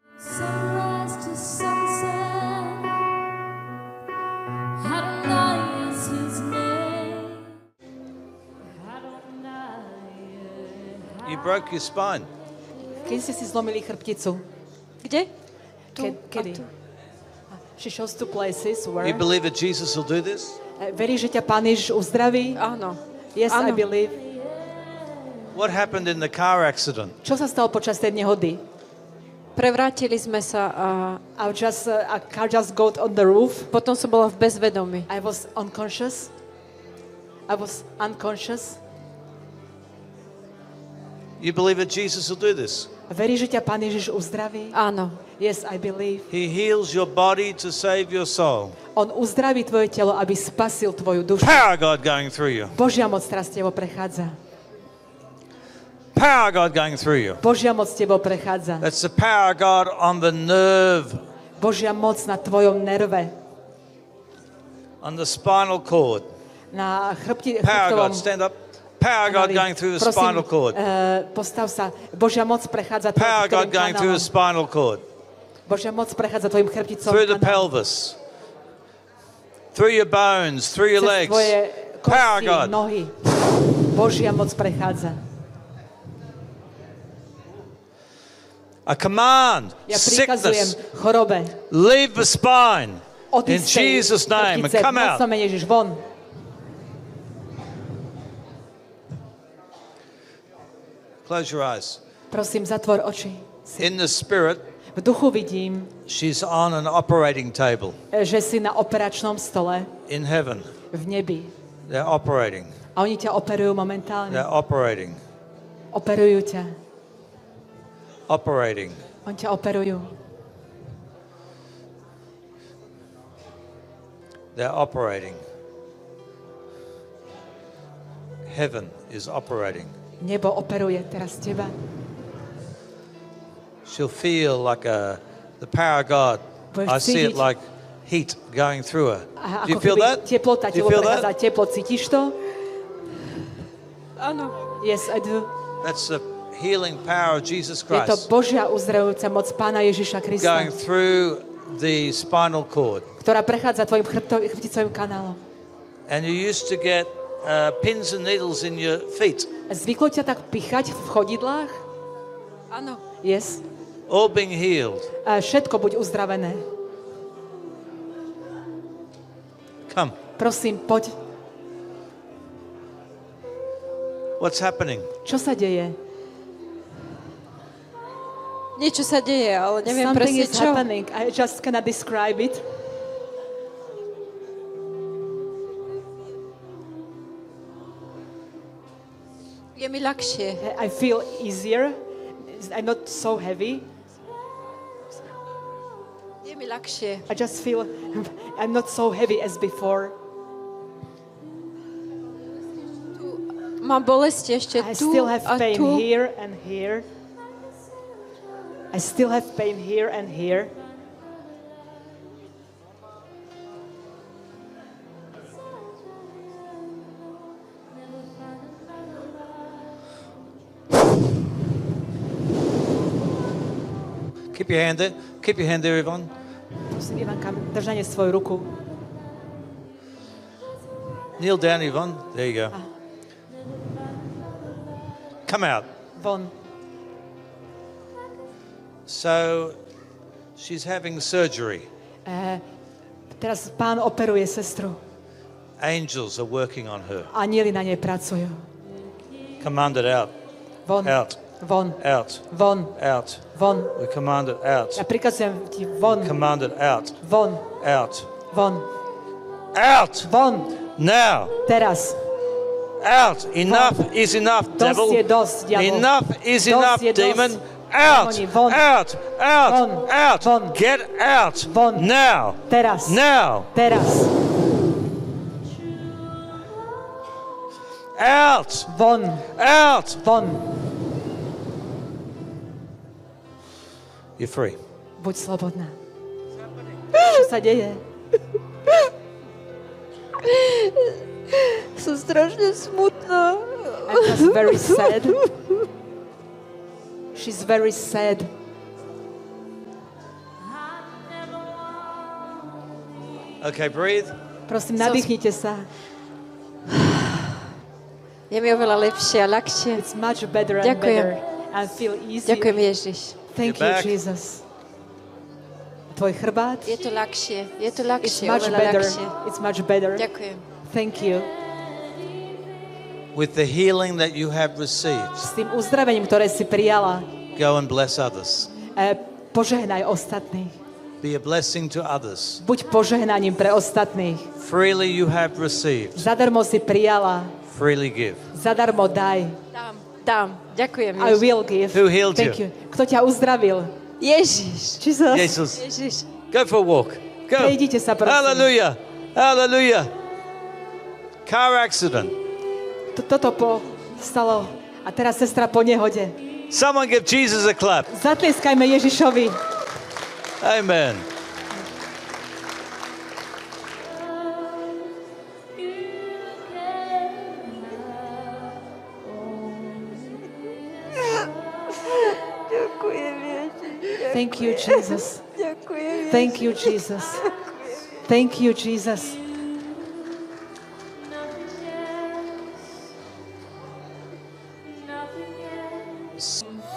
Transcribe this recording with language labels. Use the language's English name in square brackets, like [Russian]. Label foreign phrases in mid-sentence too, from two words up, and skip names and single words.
[English] Sunrise to sunset, Adonai is his name. You broke your spine. [Slovak] Kedy ste si zlomili chrbticu? Kde? Kedy? [English] She shows two places where... You believe that Jesus will do this? [Slovak] Veríš, že ťa Pán Ježiš uzdraví? Áno. [English] Yes, I [Slovak] Áno. [English] believe. What happened in the car accident? [Slovak] Čo sa stalo počas tej nehody? Prevrátili sme sa a [English] A car just got on the roof. [Slovak] potom som bola v bezvedomí. [English] I was unconscious. You believe that Jesus will do this? [Slovak] Veríš, že ťa Pán Ježiš uzdraví? Áno. [English] Yes, I believe. He heals your body to save your soul. [Slovak] On uzdraví tvoje telo, aby spasil tvoju dušu. [English] Power of God going through you. [Slovak] Božia moc teraz tebo prechádza. [English] Power of God going through you. [Slovak] Božia moc tebo prechádza. [English] That's the power of God on the nerve, [Slovak] Božia moc na tvojom nerve, [English] on the spinal cord. [Slovak] na [English] Power of [Slovak] chrbtovom. [English] God, stand up. Power of God going through the spinal cord. [Slovak] Postav sa. Božia moc prechádza [English] Power of God [Slovak] tvojim [English] going through the [Slovak] kanálom. [English] spinal cord. [Slovak] Božia moc prechádza tvojim chrbticom [English] Through the [Slovak] kanálom. [English] pelvis. Through your bones, through your [Slovak] Cez [English] legs. [Slovak] tvoje [English] Power of [Slovak] kosti, [English] God. [Slovak] nohy. Božia moc prechádza. [English] A command, [Slovak] Ja prikazujem [English] sickness, [Slovak] chorobe. [English] leave the spine. In [Slovak] Odíď z tej [English] Jesus' name, and [Slovak] chrbtice, [English] come [Slovak] v [English] out. [Slovak] mocnom mene Ježiš, von. [English] Close your eyes. [Slovak] Prosím, zatvor oči. [English] In the spirit, [Slovak] V duchu vidím, [English] she's on an operating table [Slovak] že si na operačnom stole [English] in heaven. [Slovak] v nebi. [English] They're operating. [Slovak] A oni ťa operujú momentálne. [English] They're operating. [Slovak] Operujú ťa. [English] Operating. [Slovak] Oni ťa operujú. [English] They're operating. Heaven is operating. [Slovak] Nebo operuje teraz teba. [English] She'll feel like the power of God. [Slovak] Budeš [English] I see it [Slovak] cítiť. [English] like heat going through her. [Slovak] A [English] Do you [Slovak] ako [English] feel [Slovak] keby [English] that? [Slovak] teplota [English] Do you [Slovak] telo [English] feel [Slovak] prechádza. [English] that? [Slovak] Teplo, cítiš to? Áno. [English] Yes, I do. That's the healing power of Jesus [Slovak] Je to [English] Christ [Slovak] Božia uzdravujúca moc Pána Ježiša Krista, [English] going through the spinal cord. [Slovak] ktorá prechádza tvojim chrbticovým kanálom. [English] And you used to get pins and needles in your feet, [Slovak] Zvyklo ťa tak pichať v chodidlách? Áno. [English] Yes. all being healed. [Slovak] A všetko buď uzdravené. [English] Come. [Slovak] Prosím, poď. [English] What's happening? [Slovak] Čo sa deje? Niečo sa deje, ale neviem [English] Something [Slovak] presne [English] is [Slovak] čo. [English] happening. I just cannot describe it. [Slovak] Je mi ľahšie. [English] I feel easier. I'm not so heavy. [Slovak] Je mi ľahšie. [English] I just feel I'm not so heavy as before. [Slovak] Mám bolesti ešte [English] I [Slovak] tu [English] still have [Slovak] a [English] pain [Slovak] tu. [English] here and here. I still have pain here and here. Keep your hand there. Keep your hand there, Yvonne. [Slovak] Prosím, Ivanka, držanie svoju ruku. [English] Kneel down, Yvonne. There you go. Come out. [Slovak] Von. [English] So, she's having surgery. [Slovak] Teraz Pán operuje sestru. [English] Angels are working on her. [Slovak] Anieli na nej pracujú. [English] Command it out. [Slovak] Von. [English] Out. [Slovak] Von. [English] Out. [Slovak] Von. [English] Out. [Slovak] Von. [English] We command it out. [Slovak] Ja prikazujem ti von. [English] Command it out. [Slovak] Von. [English] Out. [Slovak] Von. [English] Out. [Slovak] Von. [English] Now. [Slovak] Teraz. [English] Out. Enough is enough, devil. [Slovak] Dosť je dosť, diabol. [English] Enough is [Slovak] Dosť [English] enough, [Slovak] je dosť. [English] demon. Out. [Slovak] Demoni, von. [English] Out. Out. [Slovak] Von. [English] Out. [Slovak] Von. [English] Get out. [Slovak] Von. [English] Now. [Slovak] Teraz. [English] Now. [Slovak] Teraz. [English] Out. [Slovak] Von. [English] Out. [Slovak] Von. [English] You're free. [Slovak] Buď slobodná. Čo sa deje? Som strašne smutná. [English] I'm just very sad. She's very sad. Okay, breathe. [Slovak] Prosím, nadýchnite sa. Je mi oveľa lepšie a ľahšie. [English] It's much better and [Slovak] Ďakujem. [English] better. And feel easy. [Slovak] Ďakujem, Ježiš. [English] Thank You're you, back. Jesus. [Slovak] Tvoj chrbát. Je to ľahšie. Je to [English] It's [Slovak] ľahšie, [English] much [Slovak] oveľa [English] better. [Slovak] ľahšie. [English] It's much better. [Slovak] Ďakujem. [English] Thank you. With the healing that you have received, [Slovak] S tým uzdravením, ktoré si prijala, [English] go and bless others. [Slovak] požehnaj ostatných. [English] Be a blessing to others. [Slovak] Buď požehnaním pre ostatných. [English] Freely you have received, [Slovak] Zadarmo si prijala. [English] freely give. [Slovak] Zadarmo daj. Dám. Ďakujem, [English] I [Slovak] Ježiš. [English] will give. Who healed Thank you? you. [Slovak] Kto ťa uzdravil? Ježiš. [English] Jesus. Jesus, [Slovak] Ježiš. [English] go for a walk. Go. [Slovak] Prejdite sa, prosím. [English] Hallelujah. Hallelujah. Car accident. [Slovak] Toto stalo. A teraz sestra po nehode. [English] Someone give Jesus a clap. [Slovak] Zatlieskajme Ježišovi. [English] Amen. [Slovak] Ďakujem, Ježiš. [English] Thank you, Jesus. [Slovak] Ďakujem, Ježiš. [English] Thank you, Jesus. Thank you, Jesus. Nothing else.